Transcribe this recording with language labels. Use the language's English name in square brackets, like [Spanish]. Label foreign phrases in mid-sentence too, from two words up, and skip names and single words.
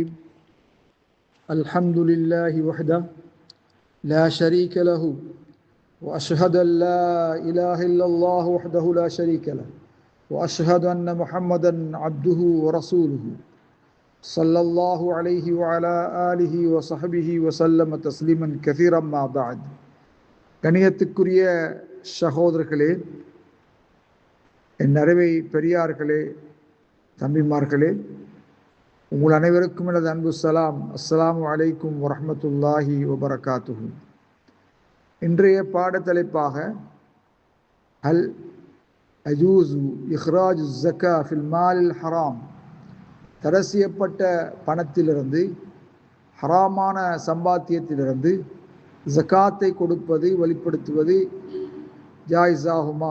[Arabic] الحمد لله وحده لا شريك له وأشهد أن لا إله إلا الله وحده لا شريك له وأشهد أن محمدا عبده ورسوله صلى الله عليه وعلى آله وصحبه وسلم تسليما كثيرا ما بعد. [Tamil] கணியத்துக்குரிய சகோதரர்களே, என் அருமை பெரியார்களே, தம்பிமார்களே, உங்கள் அனைவருக்கும் எனது அன்பு சலாம். [Arabic] السلام عليكم ورحمة الله وبركاته. [Tamil] இன்றைய பாடத்தலைப்பாக [Arabic] هل يجوز إخراج الزكاة في المال الحرام, [Tamil] தடை செய்யப்பட்ட பணத்திலிருந்து, ஹராமான சம்பாத்தியத்திலிருந்து ஜக்காத்தை கொடுப்பது, வெளிப்படுத்துவது ஜாயிஸாகுமா?